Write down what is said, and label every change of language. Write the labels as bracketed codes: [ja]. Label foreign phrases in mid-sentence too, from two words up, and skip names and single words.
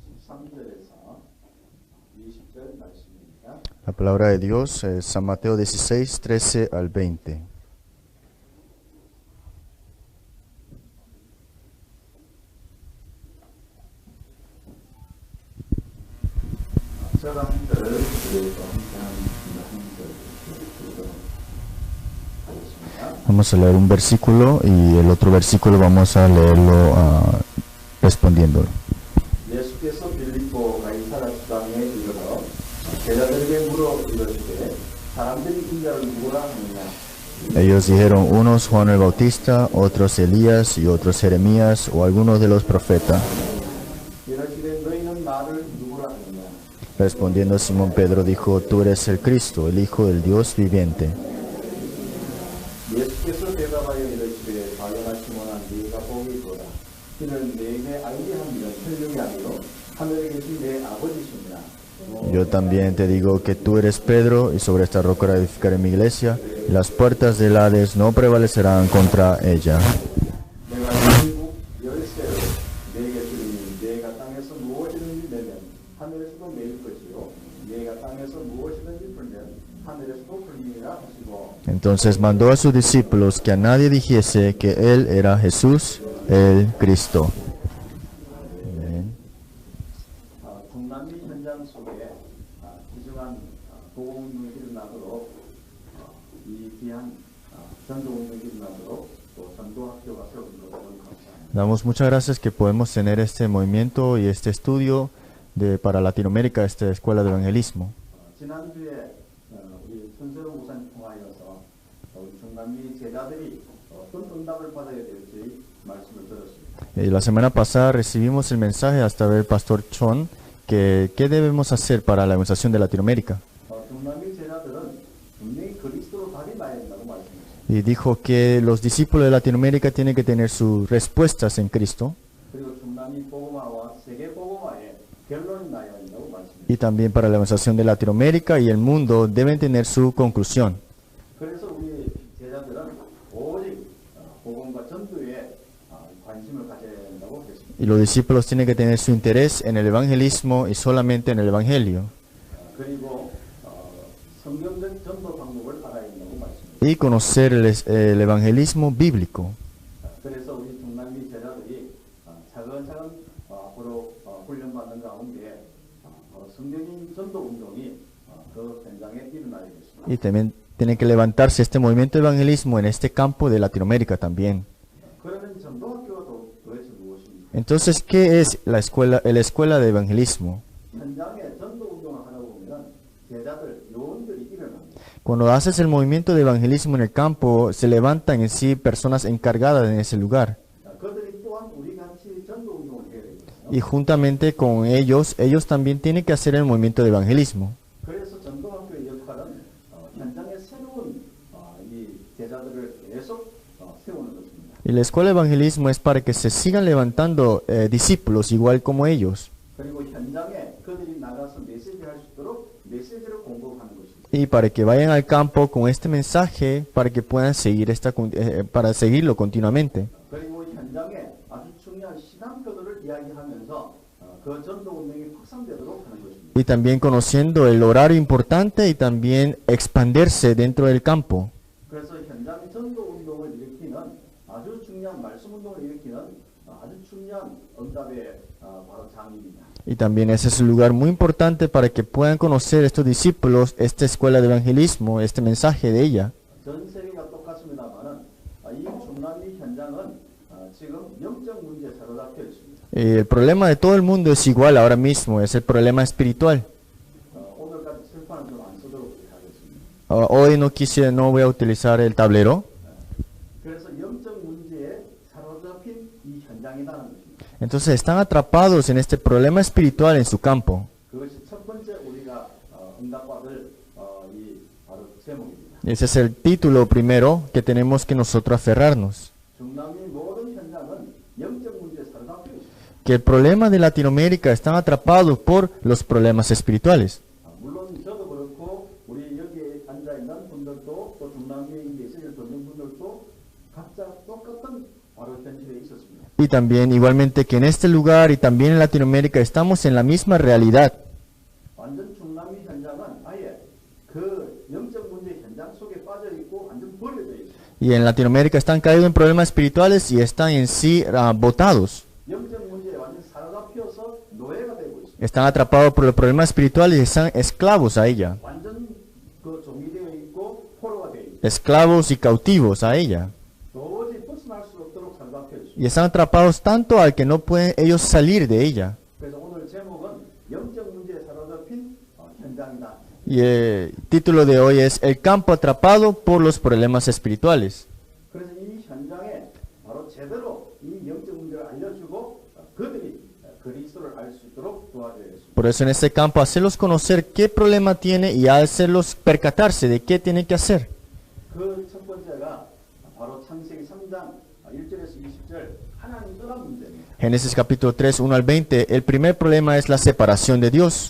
[ko] 13절에서 20절 말씀입니다. [es] La palabra de Dios es San Mateo 16, 13 al 20. [ko] 제가 한 절을 그래서 한 절 읽도록 하겠습니다. [es] Vamos a leer un versículo y el otro versículo vamos a leerlo respondiéndolo. [ko] 예수께서 빌립보 가이사라 지방에 이르러 제자들에게 물어 이르시되 사람들이 인자를 누구라 하느냐. [es] Ellos dijeron, unos Juan el Bautista, otros Elías y otros Jeremías o algunos de los profetas. [ko] 이르시되 너희는 나를 누구라 하느냐. [es] Respondiendo Simón Pedro dijo, tú eres el Cristo, el Hijo del Dios viviente. [ko] 예수께서 대답하여 이르시되 바요나 시몬아 네가 복이 있도다. 이는 내게 알게 한 일은 천령이 아니요 하늘에 계신 내 아버지시니라. [es] Yo también te digo que tú eres Pedro y sobre esta roca edificaré mi iglesia y las puertas del Hades no prevalecerán contra ella. [ko] 내가 천국 열쇠를 내게 주리니 내가 땅에서 무엇이든지 내면 하늘에서도 내릴 것이요 내가 땅에서 무엇이든지 풀면 하늘에서도 풀리리라 하시고. [es] Entonces mandó a sus discípulos que a nadie dijese que él era Jesús, el Cristo. Amén. [ko] 중남미 현장 속에 귀중한 복음운동이 일어나도록 이 귀한 전도운동이 일어나도록 또 전도학교가 세워지도록 감사합니다. [es] Damos muchas gracias que podemos tener este movimiento y este estudio para Latinoamérica, esta escuela de evangelismo. [ko] 지난주에 우리 손세로 목사님 통하여서 우리 중남미 제자들이 어떤 응답을 받아야 될지 말씀을 들었습니다. [es] La semana pasada recibimos el mensaje hasta ver el pastor Chon que qué debemos hacer para la evangelización de Latinoamérica. [ko] 중남미 제자들은 분명히 그리스도로 답이 나야 된다고 말씀했습니다. [es] Y dijo que los discípulos de Latinoamérica tienen que tener sus respuestas en Cristo [ko] 그리고 중남미 복음화와 세계 복음화의 결론이 나야 된다고 말씀했습니다. [es] y también para la evangelización de Latinoamérica y el mundo deben tener su conclusión. [ko] 그래서 우리 제자들은 오직 복음과 전도에 관심을 가져야 된다고 했습니다. [es] Y los discípulos tienen que tener su interés en el evangelismo y solamente en el evangelio. [ko] 그리고 성경적 전도 방법을 알아야 된다고 말씀합니다. [es] Y conocer el evangelismo bíblico. [ko] 그래서 우리 중남미 제자들이 차근차근 앞으로 훈련받는 가운데 성경인 전도 운동이 그 현장에 일어나야겠습니다. [es] Y también tiene que levantarse este movimiento de evangelismo en este campo de Latinoamérica también. [ko] 그러면 전도학교가 도대체 무엇입니까? [es] Entonces, ¿qué es la escuela de evangelismo? [ko] 현장에 전도 운동을 하다 보면 제자들, 요원들이 일어납니다. [es] Cuando haces el movimiento de evangelismo en el campo, se levantan en sí personas encargadas en ese lugar. [ko] 그들이 또한 우리 같이 전도 운동을 해야 되거든요. [es] Y juntamente con ellos también tienen que hacer el movimiento de evangelismo. [ko] 그래서 전도학교의 역할은 현장에 새로운 이 제자들을 계속 세우는 것입니다. [es] Y la escuela de evangelismo es para que se sigan levantando discípulos igual como ellos. [ko] 그리고 현장에 그들이 나가서 메시지할 수 있도록 메시지를 공급하는 것입니다. [es] Y para que vayan al campo con este mensaje, para que puedan seguir para seguirlo continuamente. [ko] 그리고 현장에 아주 중요한 시간표들을 이야기하면서 그 전도 운동이 확산되도록 하는 것입니다. [es] Y también conociendo el horario importante y también expandirse dentro del campo. [ko] 그래서 현장 전도 운동을 일으키는 아주 중요한 말씀 운동을 일으키는 아주 중요한 응답의 바로 장입니다. [es] Y también ese es un lugar muy importante para que puedan conocer estos discípulos esta escuela de evangelismo, este mensaje de ella. [ko] 전 세계가 똑같습니다만은 이 중남미 현장은 지금 영적 문제에 사로잡혀 있습니다. [es] El problema de todo el mundo es igual ahora mismo, es el problema espiritual. [ko] 오늘까지 칠판을 좀 안 쓰도록 하겠습니다. [es] Hoy no voy a utilizar el tablero. [ko] 그래서 영적 문제에 사로잡힌 이 현장이라는 것입니다. [es] Entonces están atrapados en este problema espiritual en su campo. [ko] 그것이 첫 번째 우리가 응답받을 이 바로 제목입니다. [es] Ese es el título primero que tenemos que nosotros aferrarnos. [ko] 중남미 모든 현장은 영적 문제에 사로잡혀 있습니다. [es] Que el problema de Latinoamérica están atrapados por los problemas espirituales. [ko] 물론 저도 그렇고 우리 여기에 앉아 있는 분들도 또 중남미에 메시지를 듣는 분들도 각자 똑같은 바로 현실에 있었습니다. [es] Y también igualmente que en este lugar y también en Latinoamérica estamos en la misma realidad. [ko] 완전 중남미 현장은 아예 그 영적 문제 현장 속에 빠져 있고 완전 버려져 있어요. [es] Y en Latinoamérica están caídos en problemas espirituales y están en sí botados. [ko] 영적 문제에 완전 사로잡혀서 노예가 되고 있어요. [es] Están atrapados por los problemas espirituales y están esclavos a ella. [ko] 완전 그 종이되어 있고 포로가 되어 있어요. [es] Esclavos y cautivos a ella. [ko] 도저히 벗어날 수 없도록 사로잡혀 있어요. [es] Y están atrapados tanto al que no pueden ellos salir de ella. [ko] 그래서 오늘 제목은 영적 문제에 사로잡힌 현장이다. [es] Y el título de hoy es El campo atrapado por los problemas espirituales. [ko] 그래서 이 현장에 바로 제대로 이 영적 문제를 알려주고 그들이 그리스도를 알 수 있도록 도와줘야겠습니다. [es] Por eso en este campo hacerlos conocer qué problema tiene y hacerlos percatarse de qué tienen que hacer. [ko] 그 첫 번째가 바로 창세기 3장 1절에서 20절 하나님 떠난 문제입니다. [es] Génesis capítulo 3, 1 al 20. El primer problema es la separación de Dios.